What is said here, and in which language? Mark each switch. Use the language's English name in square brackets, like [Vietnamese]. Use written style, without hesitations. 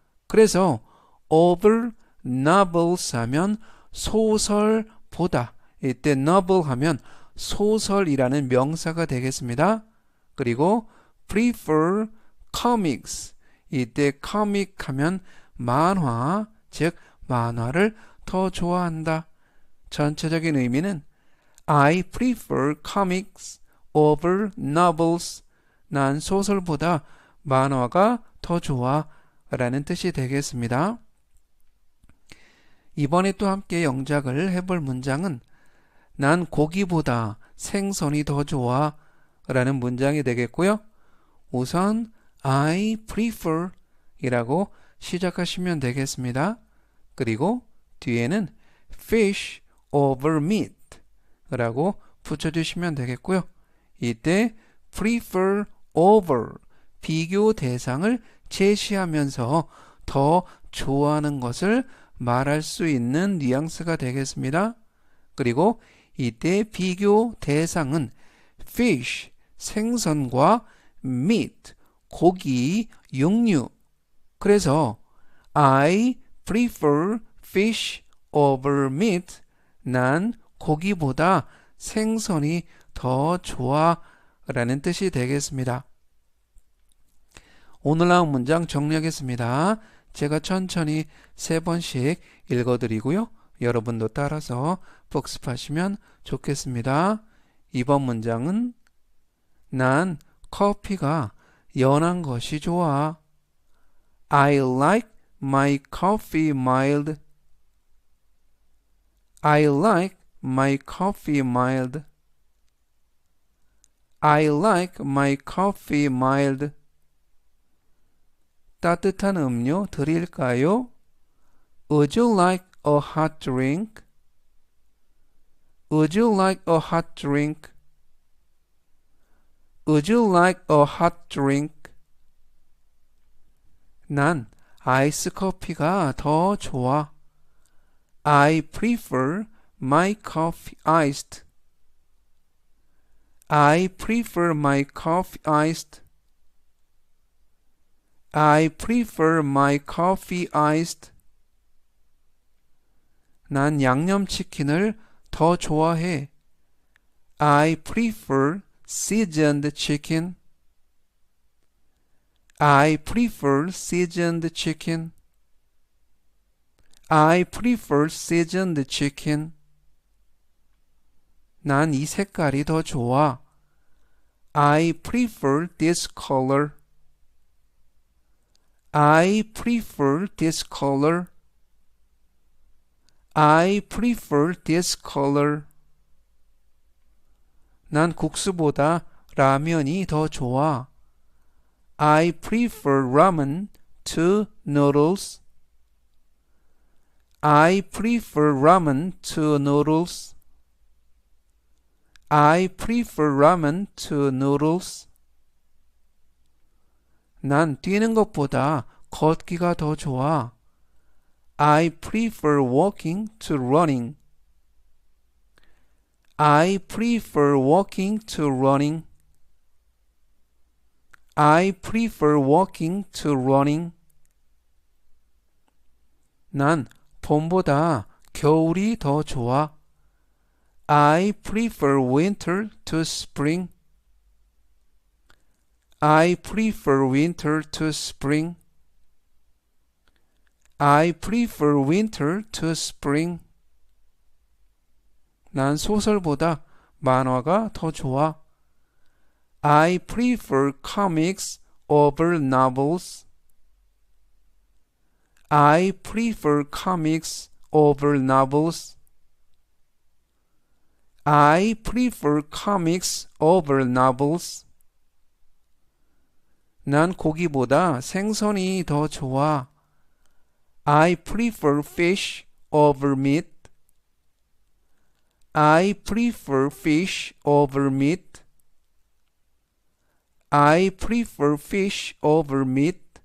[Korean] 그래서 [English] over novels [Korean] 하면 소설보다, 이때 novel 하면 소설이라는 명사가 되겠습니다. 그리고 [English] prefer comics, [Korean] 이때 comic 하면 만화, 즉 만화를 더 좋아한다. 전체적인 의미는 [English] I prefer comics over novels. [Korean] 난 소설보다 만화가 더 좋아 라는 뜻이 되겠습니다. 이번에 또 함께 영작을 해볼 문장은 난 고기보다 생선이 더 좋아 라는 문장이 되겠고요. 우선 [English] I prefer [Korean] 이라고 시작하시면 되겠습니다. 그리고 뒤에는 [English] fish over meat [Korean] 라고 붙여주시면 되겠고요. 이때 prefer over 비교 대상을 제시하면서 더 좋아하는 것을 말할 수 있는 뉘앙스가 되겠습니다. 그리고 이때 비교 대상은 fish, 생선과 meat, 고기, 육류. 그래서 [English] I prefer fish over meat. [Korean] 난 고기보다 생선이 더 좋아 라는 뜻이 되겠습니다. 오늘 나온 문장 정리하겠습니다. 제가 천천히 3번씩 읽어드리고요. 여러분도 따라서 복습하시면 좋겠습니다. 이번 문장은 난 커피가 연한 것이 좋아. [English] I like my coffee mild. I like my coffee mild. I like my coffee mild. [Korean] 따뜻한 음료 드릴까요? [English] Would you like a hot drink? Would you like a hot drink? Would you like a hot drink? [Korean] 난 아이스 커피가 더 좋아. [English] I prefer my coffee iced. I prefer my coffee iced. I prefer my coffee iced. [Korean] 난 양념치킨을 더 좋아해. [English] I prefer seasoned chicken. I prefer seasoned chicken. I prefer seasoned chicken. [Korean] 난 이 색깔이 더 좋아. [English] I prefer this color. I prefer this color. I prefer this color. [Korean] 난 국수보다 라면이 더 좋아. [English] I prefer ramen to noodles. I prefer ramen to noodles. I prefer ramen to noodles. [Korean] 난 뛰는 것보다 걷기가 더 좋아. [English] I prefer walking to running. I prefer walking to running. I prefer walking to running. [Korean] 난 봄보다 겨울이 더 좋아. [English] I prefer winter to spring. I prefer winter to spring. I prefer winter to spring. [Korean] 난 소설보다 만화가 더 좋아. [English] I prefer comics over novels. I prefer comics over novels. I prefer comics over novels. [Korean] 난 고기보다 생선이 더 좋아. [English] I prefer fish over meat. I prefer fish over meat. I prefer fish over meat.